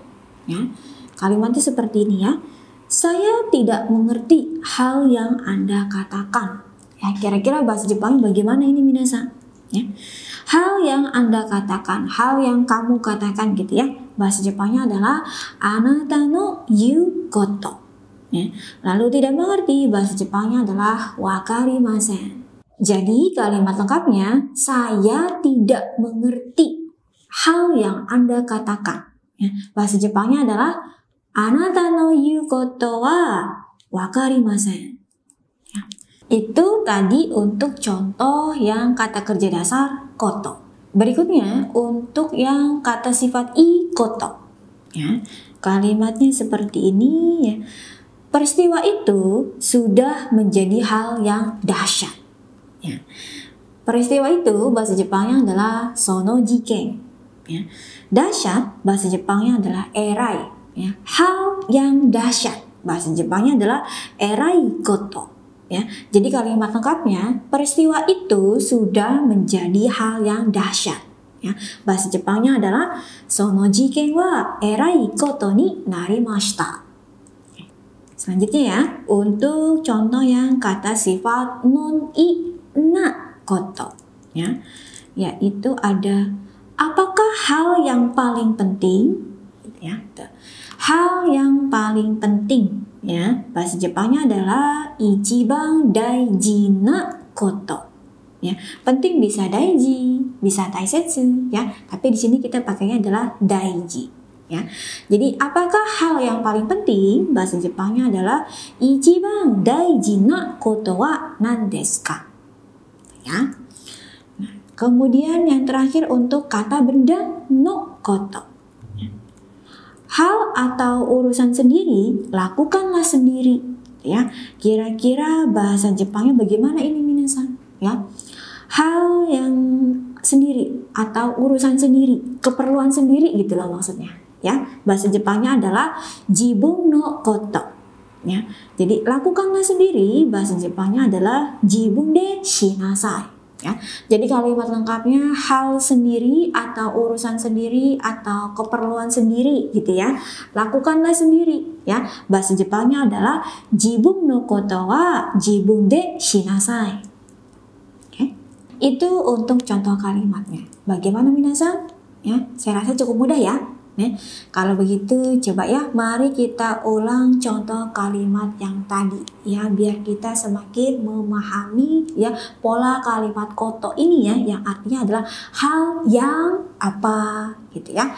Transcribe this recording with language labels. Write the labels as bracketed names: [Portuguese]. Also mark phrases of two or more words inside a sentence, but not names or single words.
[Indonesian] Ya. Kalimatnya seperti ini ya. Saya tidak mengerti hal yang Anda katakan. Ya, kira-kira bahasa Jepang bagaimana ini minasan? Ya. Hal yang Anda katakan, hal yang kamu katakan gitu ya. Bahasa Jepangnya adalah [Japanese] あなたの言うこと. [Indonesian] Ya. Lalu tidak mengerti bahasa Jepangnya adalah wakarimasen. Jadi kalimat lengkapnya saya tidak mengerti hal yang Anda katakan. Ya. Bahasa Jepangnya adalah [Japanese] あなたの言うことは分かりません. [Indonesian] Ya. Itu tadi untuk contoh yang kata kerja dasar koto. Berikutnya untuk yang kata sifat [Japanese] いこと. [Indonesian] Ya. Kalimatnya seperti ini ya. Peristiwa itu sudah menjadi hal yang dahsyat. Ya. Peristiwa itu bahasa Jepangnya adalah [Japanese] その事件. [Indonesian] Ya. Dahsyat bahasa Jepangnya adalah erai. Ya. Hal yang dahsyat bahasa Jepangnya adalah [Japanese] えらいこと. [Indonesian] Ya. Jadi kalimat lengkapnya peristiwa itu sudah menjadi hal yang dahsyat. Ya, bahasa Jepangnya adalah [Japanese] その事件はえらいことになりました. [Indonesian] Selanjutnya ya, untuk contoh yang kata sifat non i [Japanese] なこと, [Indonesian] ya, yaitu ada apakah hal yang paling penting, ya, hal yang paling penting, ya, bahasa Jepangnya adalah [Japanese] 一番大事なこと. [Indonesian] Ya, penting bisa daiji, bisa taisetsu, ya. Tapi di sini kita pakainya adalah daiji, ya. Jadi apakah hal yang paling penting? Bahasa Jepangnya adalah [Japanese] 一番大事なことは何ですか? [Indonesian] Ya. Nah, kemudian yang terakhir untuk kata benda [Japanese] のこと. [Indonesian] Hal atau urusan sendiri, lakukanlah sendiri, ya. Kira-kira bahasa Jepangnya bagaimana ini minasan? Ya. Hal yang sendiri atau urusan sendiri, keperluan sendiri gitu loh maksudnya, ya. Bahasa Jepangnya adalah [Japanese] 自分のこと, [Indonesian] ya. Jadi lakukanlah sendiri, bahasa Jepangnya adalah [Japanese] 自分でしなさい, [Indonesian] ya. Jadi kalimat lengkapnya hal sendiri atau urusan sendiri atau keperluan sendiri gitu ya. Lakukanlah sendiri, ya. Bahasa Jepangnya adalah [Japanese] 自分のことは自分でしなさい. [Indonesian] Itu untuk contoh kalimatnya. Bagaimana minasan? Ya, saya rasa cukup mudah ya. Kalau begitu coba ya, mari kita ulang contoh kalimat yang tadi ya, biar kita semakin memahami ya pola kalimat koto ini ya, yang artinya adalah hal yang apa gitu ya.